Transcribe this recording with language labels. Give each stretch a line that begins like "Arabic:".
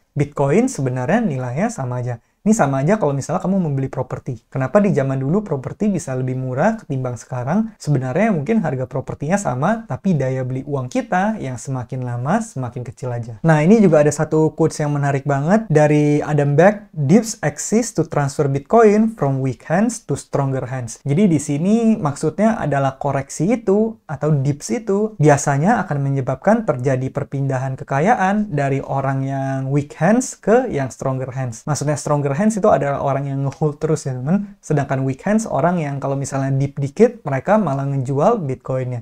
Indonesian: Bitcoin sebenarnya nilainya sama aja. Ini sama aja kalau misalnya kamu membeli properti. Kenapa di zaman dulu properti bisa lebih murah ketimbang sekarang? Sebenarnya mungkin harga propertinya sama, tapi daya beli uang kita yang semakin lama semakin kecil aja. Nah, ini juga ada satu quotes yang menarik banget dari Adam Back.
English: "Dips exist to transfer Bitcoin from weak hands to stronger hands."
Indonesian: Jadi di sini maksudnya adalah koreksi itu atau dips itu biasanya akan menyebabkan terjadi perpindahan kekayaan dari orang yang weak hands ke yang stronger hands. Maksudnya stronger hands itu adalah orang yang ngehold terus ya teman. Sedangkan weak hands orang yang kalau misalnya dip dikit mereka malah ngejual Bitcoinnya.